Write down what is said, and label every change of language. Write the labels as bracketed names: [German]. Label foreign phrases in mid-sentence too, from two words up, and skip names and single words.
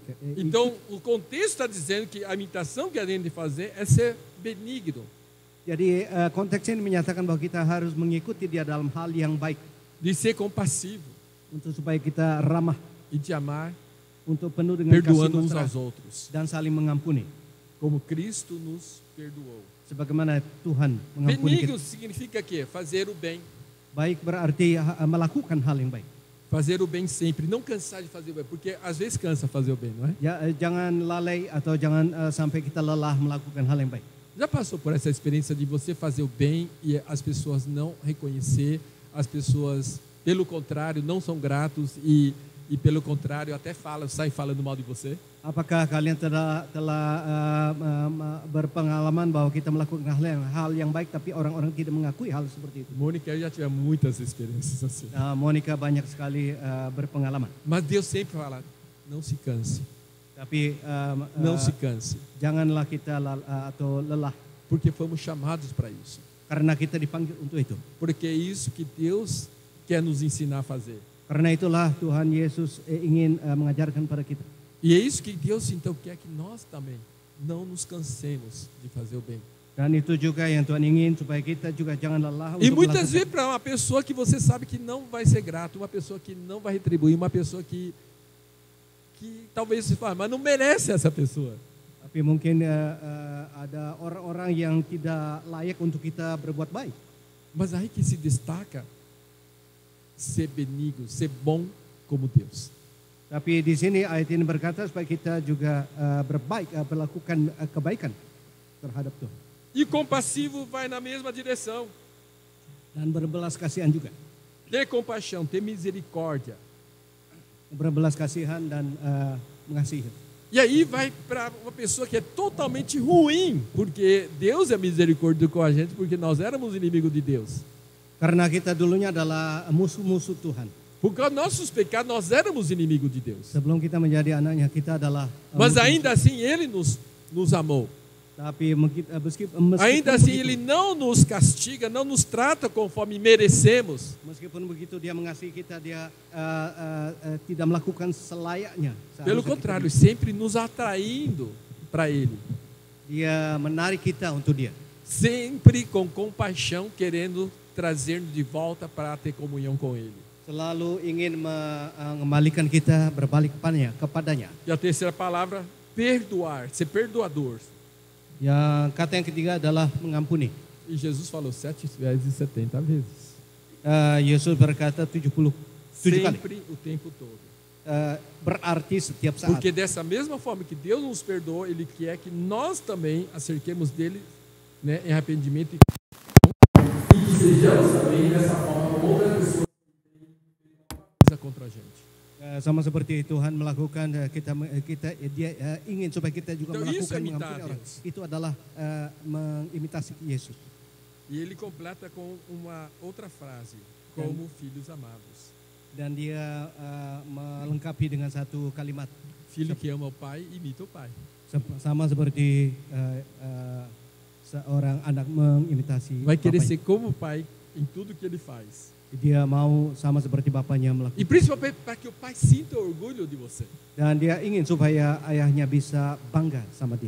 [Portuguese] Então, o contexto está dizendo que a imitação que a gente tem de fazer é ser benigno, [Indonesian] Jadi konteks ini menyatakan bahwa kita harus mengikuti dia dalam hal yang baik [Portuguese] de ser compassivo [Indonesian] untuk supaya kita ramah, [Portuguese] e de amar, [Indonesian] untuk penuh dengan kasih [Portuguese] perdoando uns [Indonesian] mesra [Portuguese] aos outros, [Indonesian] dan saling mengampuni. [Portuguese] como Cristo nos perdoou. [Indonesian] Sebagaimana Tuhan mengampuni [Portuguese] Benigno [Indonesian] kita. [Portuguese] significa que fazer o bem. [Indonesian] Baik berarti melakukan hal yang baik. [Portuguese] Fazer o bem sempre, não cansar de fazer o bem, porque às vezes cansa fazer o bem, não é? [Indonesian] Ya, jangan lalai atau jangan sampai kita lelah melakukan hal yang baik. [Portuguese] Já passou por essa experiência de você fazer o bem e as pessoas não reconhecer, as pessoas, pelo contrário, não são gratos e pelo contrário, até sai falando mal de você? [Indonesian] Apakah kalian telah berpengalaman bahwa kita melakukan hal yang baik tapi orang-orang tidak mengakui hal seperti itu? [Portuguese] Mônica, eu já tive muitas experiências assim. [Indonesian] Monica banyak sekali berpengalaman. [Portuguese] Mas Deus sempre fala: não se canse, [Indonesian] Tapi [Portuguese] não se canse, [Indonesian] janganlah kita atau lelah [Portuguese] porque fomos chamados para isso. [Indonesian] karena kita dipanggil untuk itu. [Portuguese] Porque é isso que Deus quer nos ensinar a fazer. [Indonesian] Karena itulah Tuhan Yesus ingin mengajarkan pada kita. [Portuguese] E é isso que Deus então quer que nós também não nos cansemos de fazer o bem. [Indonesian] Dan itu juga yang Tuhan ingin supaya kita juga jangan lelah [Portuguese] E [Indonesian] untuk [Portuguese] muitas [Indonesian] melakukan. [Portuguese] vezes para uma pessoa que você sabe que não vai ser grato, uma pessoa que não vai retribuir, uma pessoa que talvez você fale, mas não merece essa pessoa. [Indonesian] Tapi mungkin ada orang-orang yang tidak layak untuk kita berbuat baik. [Portuguese] Mas aí que se destaca ser benigno, ser bom como Deus. [Indonesian] Tapi di sini ayat ini berkata supaya kita juga melakukan kebaikan terhadap Tuhan. [Portuguese] E compassivo vai na mesma direção. [Indonesian] Dan berbelas kasihan juga. [Portuguese] Ter compaixão, ter misericórdia. [Indonesian] Berbelas kasihan dan mengasihi. [Portuguese] E aí vai para uma pessoa que é totalmente ruim, porque Deus é misericórdia com a gente, porque nós éramos inimigos de Deus. [Indonesian] Karena kita dulunya adalah musuh-musuh Tuhan. [Portuguese] Por causa dos nossos pecados, nós éramos inimigos de Deus. [Indonesian] Sebelum kita menjadi anaknya, kita adalah [Portuguese] Mas [Indonesian] musuh. [Portuguese] ainda assim, Ele nos amou. [Indonesian] Tapi [Portuguese] Ainda assim, Ele não nos castiga, não nos trata conforme merecemos. [Indonesian] meskipun begitu dia mengasihi kita, dia tidak melakukan selayaknya. [Portuguese] Pelo [Indonesian] Seharusnya [Portuguese] contrário, sempre nos atraindo para Ele. [Indonesian] dia menarik kita untuk dia. [Portuguese] Sempre com compaixão, querendo trazer de volta para ter comunhão com Ele. [Indonesian] Selalu ingin mengembalikan kita berbalik kepadanya. [Portuguese] E a terceira palavra, perdoar, ser perdoador. [Indonesian] Yang kata yang ketiga adalah mengampuni. [Portuguese] E Jesus falou 7 vezes 70 vezes. [Indonesian] Yesus berkata 77 kali. [Portuguese] Sempre, o tempo todo. [Indonesian] Berarti setiap saat. [Portuguese] Porque dessa mesma forma que Deus nos perdoou, Ele quer que nós também acerquemos dele, né, em arrependimento e que sejamos também dessa forma outras pessoas que têm contra a gente. [Indonesian] Sama seperti Tuhan melakukan, dia ingin supaya kita juga [Portuguese] Então, isso é [Indonesian] melakukan [Portuguese] imitar [Indonesian] mengampuni orang. [Portuguese] Deus. [Indonesian] Itu adalah mengimitasi Yesus. [Portuguese] E ele completa com uma outra frase, como filhos amados. [Indonesian] Dan dia melengkapi dengan satu kalimat, [Portuguese] Filho que ama o pai, imita o pai. [Indonesian] sama seperti seorang anak mengimitasi [Portuguese] Vai querer [Indonesian] bapaknya. [Portuguese] ser como o pai em tudo que ele faz. [Indonesian] Dia mau sama seperti bapaknya [Portuguese] E [Indonesian] melakukan. [Portuguese] principalmente para que o pai sinta orgulho de você. [Indonesian] Dan dia ingin supaya ayahnya bisa bangga sama dia.